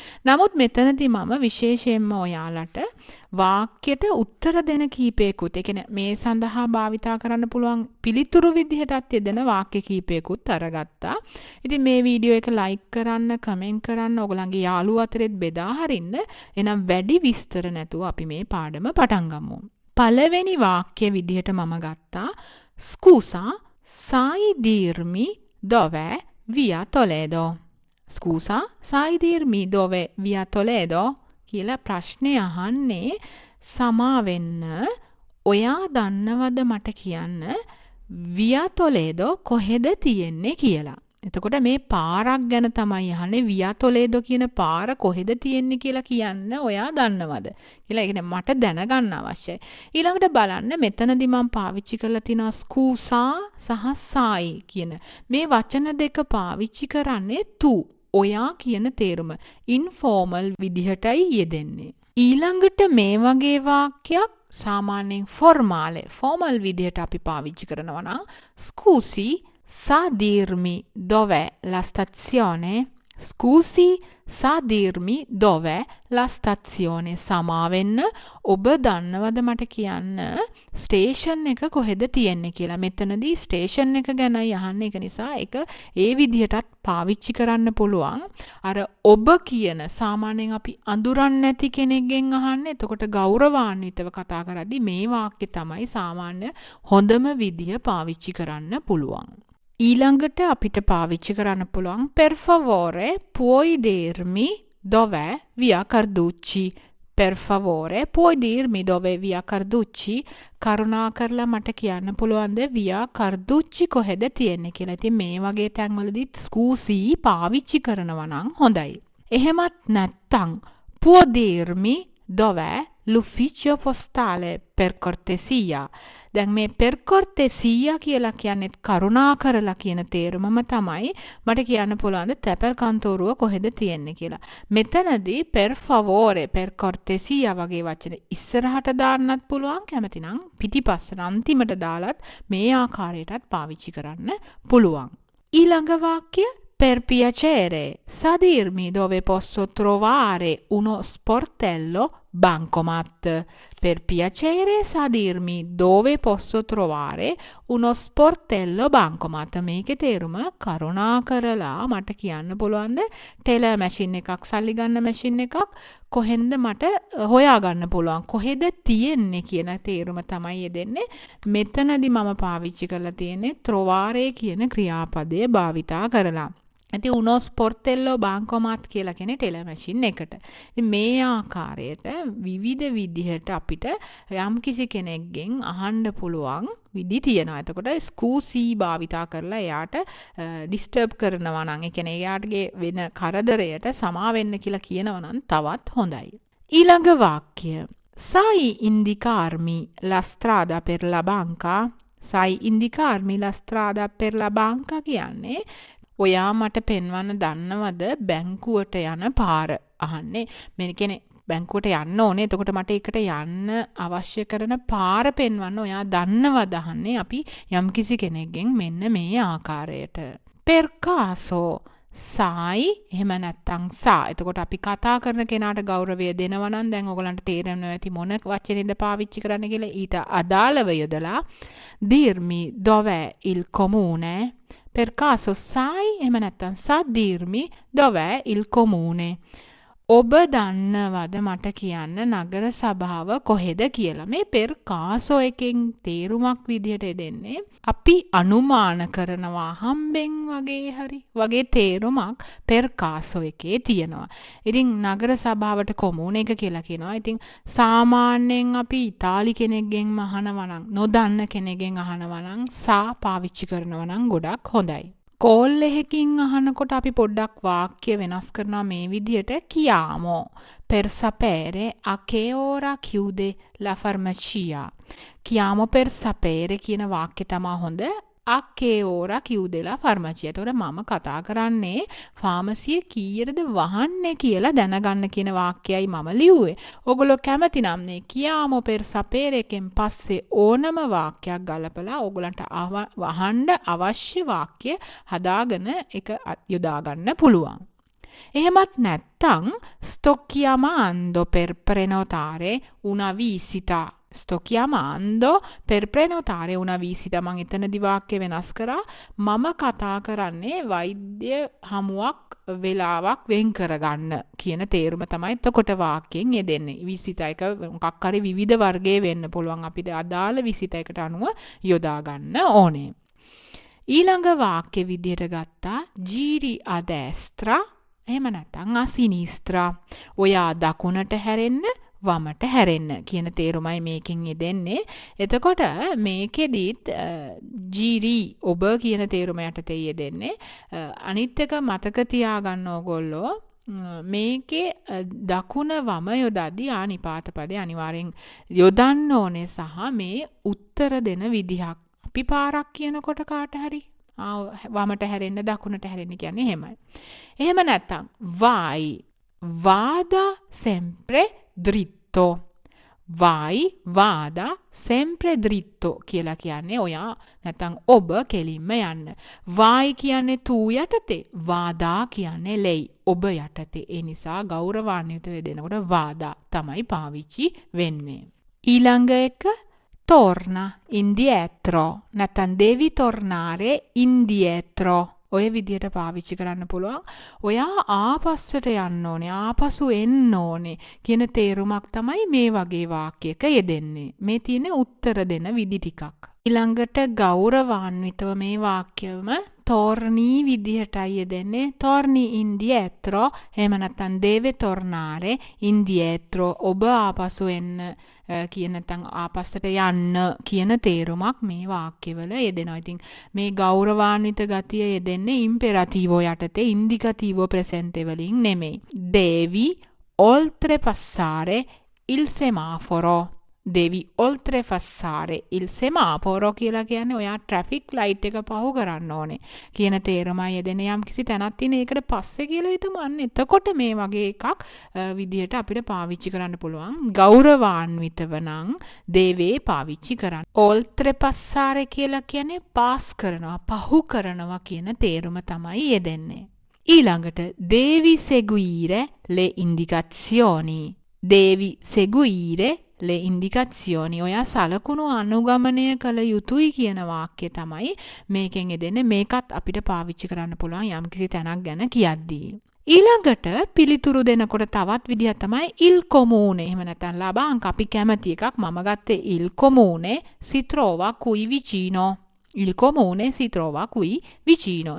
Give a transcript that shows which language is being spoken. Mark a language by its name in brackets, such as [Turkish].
[Sinhala] නමුත් මෙතනදී මම විශේෂයෙන්ම ඔයාලට වාක්‍යයට උත්තර දෙන කීපයකුත්, ඒ කියන්නේ මේ සඳහා භාවිතා කරන්න පුළුවන් පිළිතුරු විදිහටත් යෙදෙන වාක්‍ය කීපයකුත් අරගත්තා. ඉතින් මේ වීඩියෝ එක ලයික් කරන්න, කමෙන්ට් කරන්න, ඔයගලන්ගේ යාළුවෝ අතරෙත් බෙදා හරින්න. එනම් වැඩි විස්තර නැතුව අපි මේ පාඩම පටන් ගමු. පළවෙනි වාක්‍ය විදිහට මම ගත්තා [Italian] Scusa, sai dirmi dove via Toledo? Scusa, sai dirmi dove via Toledo? [Sinhala] කියලා ප්‍රශ්නේ අහන්නේ සමා වෙන්න ඔයා දන්නවද මට කියන්න Via Toledo කොහෙද තියෙන්නේ කියලා. එතකොට මේ පාරක් ගැන තමයි අහන්නේ. Via Toledo කියන පාර කොහෙද තියෙන්නේ කියලා කියන්න ඔයා දන්නවද කියලා. ඒ කියන්නේ මට දැනගන්න අවශ්‍යයි. ඊළඟට බලන්න මෙතනදී මම පාවිච්චි කරලා තිනවා Scusa සහ sai කියන මේ වචන දෙක පාවිච්චි කරන්නේ tu ඔයා කියන තේරුම ඉන්ෆෝමල් විදිහටයි යෙදෙන්නේ. ඊළඟට මේ වගේ වාක්‍යයක් සාමාන්‍යයෙන් ෆෝමල් විදිහට අපි පාවිච්චි කරනවා නම් [Italian] Scusi, sa dirmi dov'è la stazione? Scusi, sa dirmi dov'è la stazione? [Sinhala] සමා වෙන්න ඔබ දන්නවද මට කියන්න ස්ටේෂන් එක කොහෙද තියෙන්නේ කියලා. මෙතනදී ස්ටේෂන් එක ගැනයි අහන්නේ. ඒක නිසා ඒක ඒ විදිහටත් පාවිච්චි කරන්න පුළුවන්. අර ඔබ කියන සාමාන්‍යයෙන් අපි අඳුරන්නේ නැති කෙනෙක්ගෙන් අහන්නේ. එතකොට ගෞරවාන්විතව කතා කරද්දී මේ වාක්‍ය තමයි සාමාන්‍ය හොඳම විදිහ පාවිච්චි කරන්න පුළුවන්. ඊළඟට අපිට පාවිච්චි කරන්න පුළුවන් [Italian] per favore puoi dirmi dov'è via Carducci? Per favore puoi dirmi dov'è via Carducci? [Sinhala] කරුණාකරලා මට කියන්න පුළුවන්ද via Carducci කොහෙද තියෙන්නේ කියලා. ඉතින් මේ වගේ තැන්වලදී scusi පාවිච්චි කරනවා නම් හොඳයි. එහෙමත් නැත්තම් [Italian] può dirmi dov'è l'ufficio postale per cortesia? [Sinhala] දැන් මේ per cortesia කියලා කියන්නේ කරුණා කරලා කියන තේරුමම තමයි මට කියන්න පුළුවන් තැපැල් කන්තෝරුව කොහෙද තියෙන්නේ කියලා. මෙතනදී per favore per cortesia වගේ වචන ඉස්සරහට දාන්නත් පුළුවන්, කැමති නම් පිටිපස්සට අන්තිමට දාලත් මේ ආකාරයටත් පාවිච්චි කරන්න පුළුවන්. ඊළඟ වාක්‍ය [Italian] Per piacere, sa dirmi dove posso trovare uno sportello bancomat? Per piacere, sa dirmi dove posso trovare uno sportello bancomat? [Sinhala] මේකේ තේරුම කරුණාකරලා මට කියන්න පුළුවන්ද ටෙලර් මැෂින් එකක්, සල්ලි ගන්න මැෂින් එකක් කොහෙන්ද මට හොයාගන්න පුළුවන්, කොහෙද තියෙන්නේ කියන තේරුම තමයි යෙදෙන්නේ. මෙතනදී මම පාවිච්චි කරලා තියෙන්නේ trovare කියන ක්‍රියාපදය භාවිතා කරලා. ඉතින් uno sportello bancomat කියලා කියන්නේ ටෙලර් මැෂින් එකට. ඉතින් මේ ආකාරයට විවිධ විදිහට අපිට යම්කිසි කෙනෙක්ගෙන් අහන්න පුළුවන් විදි තියෙනවා. එතකොට scusi භාවිතා කරලා එයාට ඩිස්ටර්බ් කරනවා නම්, ඒ කියන්නේ එයාටගේ වෙන කරදරයට සමා වෙන්න කියලා කියනවා නම් තවත් හොඳයි. ඊළඟ වාක්‍ය [Italian] sai indicarmi la strada per la banca? sai indicarmi la strada per la banca [Sinhala] කියන්නේ ඔයා මට පෙන්වන්න දන්නවද බැංකුවට යන පාර අහන්නේ. මේ කියන්නේ බැංකුවට යන්න ඕනේ. එතකොට මට ඒකට යන්න අවශ්‍ය කරන පාර පෙන්වන්න ඔයා දන්නවද අහන්නේ අපි යම්කිසි කෙනෙක්ගෙන් මෙන්න මේ ආකාරයට. [Italian] Per caso sai [Sinhala] එහෙම නැත්නම් [Italian] sa. [Sinhala] එතකොට අපි කතා කරන කෙනාට ගෞරවය දෙනවා නම් දැන් ඔයගලන්ට තේරෙනවා ඇති මොන වචනේද පාවිච්චි කරන්න කියලා. ඊට අදාළව යොදලා [Italian] dirmi dov'è il comune? Per caso sai [Sinhala] එහෙම නැත්නම් [Italian] sa dirmi dov'è il comune? [Sinhala] ඔබ දන්නවද මට කියන්න නගර සභාව කොහෙද කියලා. මේ පෙර් කාසෝ එකෙන් තේරුමක් විදිහට දෙන්නේ අපි අනුමාන කරනවා හම්බෙන් වගේ තේරුමක් පෙර් කාසෝ එකේ තියෙනවා. ඉතින් නගර සභාවට කොමුණ එක කියලා කියනවා. ඉතින් සාමාන්‍යයෙන් අපි ඉතාලි කෙනෙක්ගෙන් අහනවා නම් නොදන්න කෙනෙක්ගෙන් අහනවා නම් සා පාවිච්චි කරනවා නම් ගොඩක් හොඳයි. කෝල් එකකින් අහනකොට අපි පොඩ්ඩක් වාක්‍ය වෙනස් කරනවා මේ විදිහට [Italian] chiamo per sapere a che ora chiude la farmacia. chiamo per sapere [Sinhala] කියන වාක්‍ය තමයි හොඳ. [Italian] a che ora chiude la farmacia. [Sinhala] ඒතකොට මම කතා කරන්නේ ෆාමසිය කීයටද වහන්නේ කියලා දැනගන්න කියන වාක්‍යයයි මම ලිව්වේ. ඔයගොල්ලෝ කැමති නම් මේ [Italian] chiamo per sapere [Sinhala] එකෙන් පස්සේ ඕනම වාක්‍යයක් ගලපලා ඔයගලන්ට වහන්න අවශ්‍ය වාක්‍ය හදාගෙන ඒක යොදා ගන්න පුළුවන්. එහෙමත් නැත්තම් [Italian] sto chiamando per prenotare una visita. sto chiamando per prenotare una visita. [Sinhala] මම එතනදි වාක්‍ය වෙනස් කරා. මම කතා කරන්නේ වෛද්‍ය හමුවක් වෙලාවක් වෙන් කරගන්න කියන තේරුම තමයි එතකොට වාක්‍යයෙන් යෙදෙන්නේ. විසිත එක මොකක් හරි විවිධ වර්ගයේ වෙන්න පුළුවන්. අපිට අදාළ විසිත එකට අනුව යොදා ගන්න ඕනේ. ඊළඟ වාක්‍ය විදිහට ගත්තා [Italian] giri a destra [Sinhala] එහෙම නැත්නම් [Italian] a sinistra. [Sinhala] ඔයා දකුණට හැරෙන්න වමට හැරෙන්න කියන තේරුමයි මේකෙන් යෙදෙන්නේ. එතකොට මේකෙදිත් ජීරි ඔබ කියන තේරුම යටතේ යෙදෙන්නේ. අනිත් එක මතක තියාගන්න ඕගොල්ලෝ මේකේ දකුණ වම යොදද්දී ආනිපාත පදේ අනිවාර්යෙන් යොදන්න ඕනේ සහ මේ උත්තර දෙන විදිහක්. අපි පාරක් කියනකොට කාට හරි වමට හැරෙන්න දකුණට හැරෙන්න කියන්නේ එහෙමයි. එහෙම නැත්නම් [Italian] vai vada sempre dritto. vai vada sempre dritto [Sinhala] කියලා කියන්නේ ඔයා නැත්නම් ඔබ කෙලින්ම යන්න. vai කියන්නේ තු යටතේ, vada කියන්නේ lei ඔබ යටතේ. ඒ නිසා ගෞරවාන්විතව දෙනකොට vada තමයි පාවිච්චි වෙන්නේ. ඊළඟ එක [Italian] torna indietro. [Sinhala] නැත්නම් [Italian] devi tornare indietro. [Sinhala] ඔය විදිහට පාවිච්චි කරන්න පුළුවන්. ඔයා ආපස්සට යන්න ඕනේ, ආපසු එන්න ඕනේ කියන තේරුමක් තමයි මේ වගේ වාක්‍යයක යෙදෙන්නේ. මේ තියෙන උත්තර දෙන විදි ටිකක්. ඊළඟට ගෞරවාන්විතව මේ වාක්‍යවම torni විදිහටයි යෙදෙන්නේ. [Italian] torni indietro. [Sinhala] එහෙම නැත්නම් [Italian] deve tornare indietro. [Sinhala] ඔබ ආපසු එන්න කියන නැත්නම් ආපස්සට යන්න කියන තේරුමක් මේ වාක්‍යවල යෙදෙනවා. ඉතින් මේ ගෞරවාන්විත ගතිය යෙදෙන්නේ imperativo යටතේ indicativo presente වලින් නෙමෙයි. [Italian] devi oltrepassare il semaforo. devi oltrepassare il semaforo [Sinhala] කියලා කියන්නේ ඔයා traffic light එක පහු කරන්න ඕනේ කියන තේරුමයි යෙදෙන යම් කිසි තැනක් තියෙන ඒකට පස්සේ කියලා හිතමු. අන්න එතකොට මේ වගේ එකක් විදියට අපිට පාවිච්චි කරන්න පුළුවන්. ගෞරවාන්විතව නම් deve පාවිච්චි කරන්න. oltrepassare කියලා කියන්නේ pass කරනවා, පහු කරනවා කියන තේරුම තමයි යෙදෙන්නේ. ඊළඟට [Italian] devi seguire le indicazioni. devi seguire le indicazioni. [Sinhala] ඔයා සලකුණු අනුගමනය කළ යුතුයි කියන වාක්‍යය තමයි මේකෙන් යෙදෙන්නේ. මේකත් අපිට පාවිච්චි කරන්න පුළුවන් යම්කිසි තැනක් ගැන කියද්දී. ඊළඟට පිළිතුරු දෙනකොට තවත් විදිහක් තමයි il comune. එහෙම නැත්නම් ලාභාංක අපි කැමති එකක්. මම ගත්තේ [Italian] il comune si trova qui vicino. il comune si trova qui vicino.